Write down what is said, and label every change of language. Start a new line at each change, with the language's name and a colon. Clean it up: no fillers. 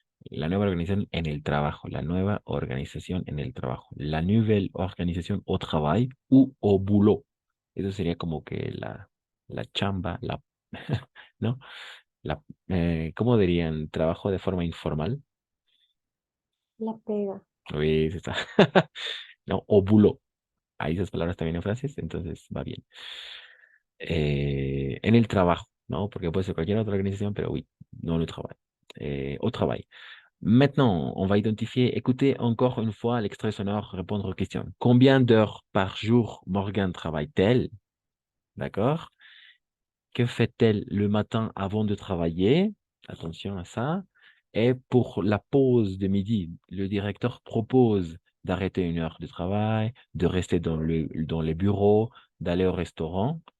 Spanish: La nueva organización en el trabajo. La nueva organización en el trabajo.
French: La nouvelle organisation au travail ou au boulot.
Spanish: Eso sería como que la chamba, ¿no? ¿Cómo dirían? Trabajo de forma informal. La pega.
French: Oui, c'est ça. No, au boulot.
Spanish: Ahí esas palabras también en francés, entonces va bien. En el trabajo, ¿no? Porque puede ser cualquier otra organización, pero oui,
French: non le travail. Au travail. Maintenant, on va identifier, écoutez encore une fois l'extrait sonore, répondre aux questions. Combien d'heures par jour Morgane travaille-t-elle? D'accord? Que fait-elle le matin avant de travailler? Attention à ça. Et pour la pause de midi, le directeur propose d'arrêter une heure de travail, de rester dans les bureaux, d'aller au restaurant.